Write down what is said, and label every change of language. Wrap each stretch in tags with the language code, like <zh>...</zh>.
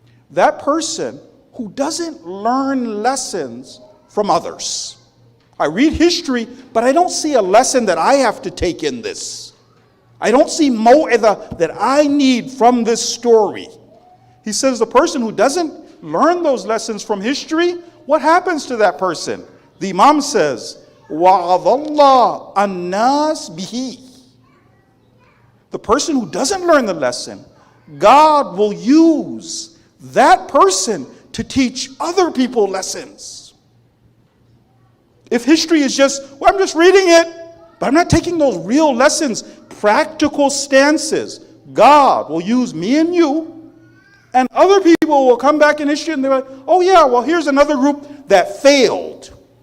<en>That person who doesn't learn lessons from others. I read history, but I don't see a lesson that I have to take in this. I don't see maw'idah that I need from this story. He says the person who doesn't learn those lessons from history, what happens to that person? The Imam says,</en> <ar>وَعَظَ اللَّهُ النَّاسِ بِهِ.</ar> <en>The person who doesn't learn the lesson, God will use that person to teach other people lessons. If history is just, well, I'm just reading it, but I'm not taking those real lessons, practical stances, God will use me and you, and other people will come back in history and they're like, oh yeah, well here's another group that failed.</en>